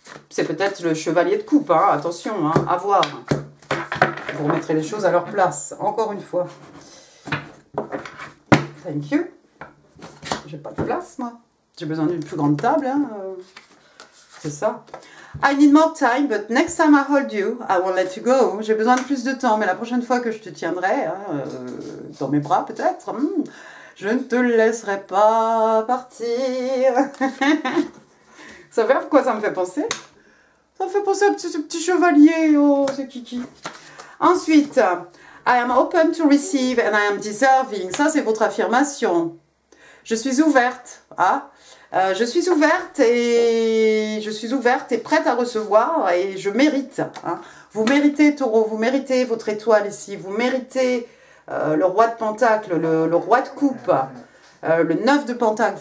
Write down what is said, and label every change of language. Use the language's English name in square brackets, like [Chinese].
[French] C'est peut-être le chevalier de coupe, hein, attention, hein, à voir. Vous remettrez les choses à leur place, encore une fois. [English] Thank you. [French] J'ai pas de place, moi. J'ai besoin d'une plus grande table. Hein. C'est ça. [English] I need more time, but next time I hold you, I won't let you go. [French] J'ai besoin de plus de temps, mais la prochaine fois que je te tiendrai, hein, dans mes bras peut-être, je ne te laisserai pas partir. Vous savez à quoi ça me fait penser? Ça me fait penser à ce petit chevalier. Oh, c'est Kiki. Ensuite, [English] I am open to receive and I am deserving. [French] Ça, c'est votre affirmation. Je suis ouverte. Hein? Je suis ouverte et prête à recevoir et je mérite. Hein? Vous méritez, taureau, vous méritez votre étoile ici. Vous méritez le roi de pentacle, le roi de coupe, le 9 de pentacle.